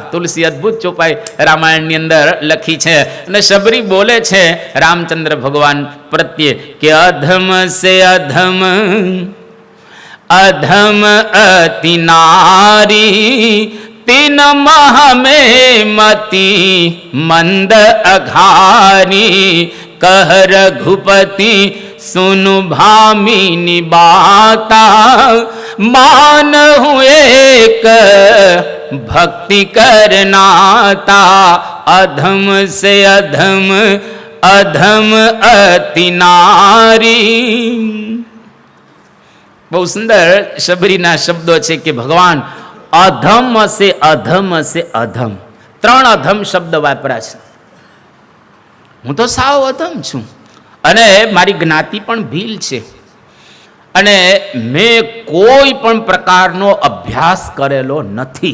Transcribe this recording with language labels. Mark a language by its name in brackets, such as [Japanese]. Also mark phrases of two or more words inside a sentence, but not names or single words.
[Gujarati] તુલસી અદ્ભુત ચોપાઈ રામાયણની અંદર લખી છે, અને શબરી બોલે છે રામચંદ્ર ભગવાન પ્રત્યે કે [Awadhi] अधम से अधम अधम अति नारी, तीन मह में मती मंद अघारी, कह रघुपति सुनु भामिनी बाता, मान हूँ एक भक्ति करनाता, अधम से अधम अधम अति नारी. [Gujarati] બહુ સુંદર શબરીના શબ્દો છે કે ભગવાન [Awadhi] अधम से अधम से अधम, [Gujarati] 3 અધમ શબ્દ વાપર્યા છે. હું તો સાવ અધમ છું, અને મારી જ્ઞાતિ પણ ભીલ છે, અને મેં કોઈ પણ પ્રકારનો અભ્યાસ કરેલો નથી.